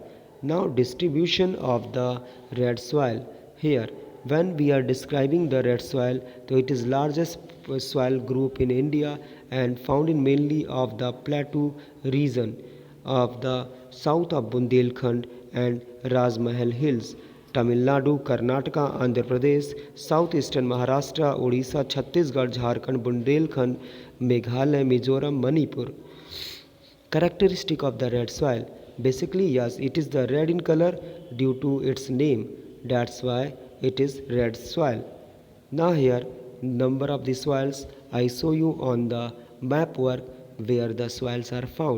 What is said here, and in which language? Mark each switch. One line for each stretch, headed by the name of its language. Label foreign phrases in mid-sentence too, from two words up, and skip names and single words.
English: Now distribution of the red soil. Here when we are describing the red soil, so it is largest soil group in India and found in mainly of the plateau region of the south of Bundelkhand and Rajmahal Hills, Tamil Nadu, Karnataka, Andhra Pradesh, southeastern Maharashtra, Odisha, Chhattisgarh, Jharkhand, Bundelkhand, Meghalaya, Mizoram, Manipur. Characteristic of the red soil. Basically, yes, it is the red in color due to its name. That's why it is red soil. Now here number of the soils I show you on the map work where the soils are found.